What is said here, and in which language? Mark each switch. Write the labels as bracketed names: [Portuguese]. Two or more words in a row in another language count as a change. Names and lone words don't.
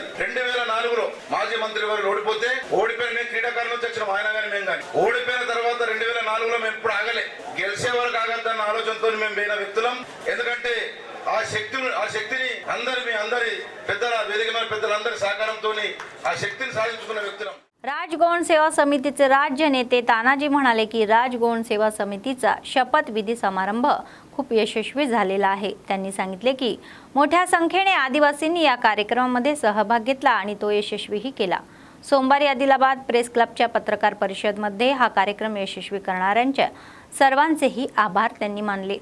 [Telugu] 2004లో మాజీ మంత్రి వారు ఓడిపోతే, ఓడిపోయిన మేము క్రీడాకారుల నుంచి వచ్చినాం, ఆయన కానీ మేము కానీ. ఓడిపోయిన తర్వాత 2004లో మేము ఎప్పుడు ఆగలే, గెలిచే వరకు ఆగద్దన్న ఆలోచనతో మేము పోయిన వ్యక్తులం. ఎందుకంటే ఆ శక్తిని అందరి పెద్దల వేదిక మీద పెద్దలందరి సహకారంతో ఆ శక్తిని సాధించుకున్న వ్యక్తులం. [Marathi] राजगौण सेवा समितीचे राज्य नेते तानाजी म्हणाले की राजगौण सेवा समितीचा शपथविधी समारंभ खूप यशस्वी झालेला आहे. त्यांनी सांगितले की मोठ्या संख्येने आदिवासींनी या कार्यक्रमामध्ये सहभाग घेतला आणि तो यशस्वीही केला. सोमवारी आदिलाबाद प्रेस क्लबच्या पत्रकार परिषदेमध्ये हा कार्यक्रम यशस्वी करणाऱ्यांच्या सर्वांचेही आभार त्यांनी मानले.